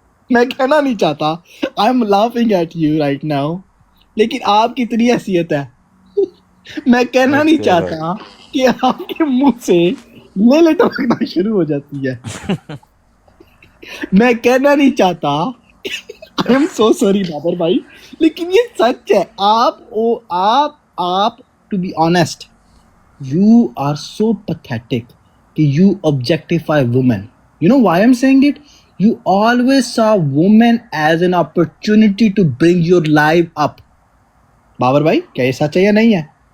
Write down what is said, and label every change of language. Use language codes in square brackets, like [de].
[hi] मैं कहना नहीं चाहता, [en] I am laughing at you right now, [hi] लेकिन आपकी इतनी हैसियत है मैं कहना नहीं चाहता कि आपके मुंह से ले टपकना शुरू हो जाती है मैं कहना नहीं चाहता, [en] I am so sorry [hi] Babar भाई, लेकिन ये सच है। आप [en] To be honest, you are so pathetic कि you objectify women. You know why I'm saying it? You always saw women as an opportunity to bring your life up. [hi] Babar भाई, क्या ये सच है या नहीं है?